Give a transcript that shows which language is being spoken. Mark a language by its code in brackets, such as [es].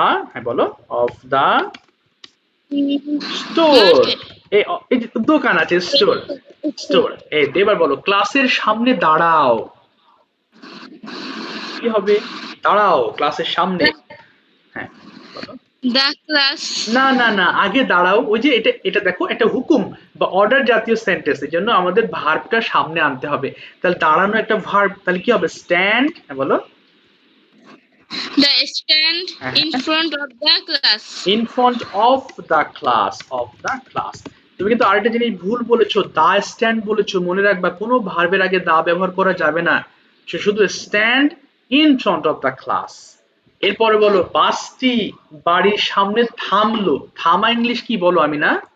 [bn] হ্যাঁ বলো [en] of the store. [bn] এই যে দোকান আছে, স্টোর। এই এবার বলো ক্লাসের সামনে দাঁড়াও, কি হবে? দাঁড়াও ক্লাসের সামনে। হ্যাঁ বলো। [en] the class. [bn] না না না, আগে দাঁড়াও, ওই যে এটা দেখো একটা হুকুম বা অর্ডার জাতীয় সেন্টেন্স, এর জন্য আমাদের ভার্বটা সামনে আনতে হবে। তাহলে দাঁড়ানো একটা ভার্ব, তাহলে কি হবে? স্ট্যান্ড। বলো [en] The stand in front of the class. in front of the class, [bn] তুমি কিন্তু আরেকটা জিনিস ভুল বলেছো, দা স্ট্যান্ড বলেছো। মনে রাখবা কোনো ভার্বের আগে দা ব্যবহার করা যাবে না, সে শুধু [en] Stand in front of the class. [bn] এরপরে বলো বাসটি বাড়ির সামনে থামলো, থামা ইংলিশ কি বলো আমিনা?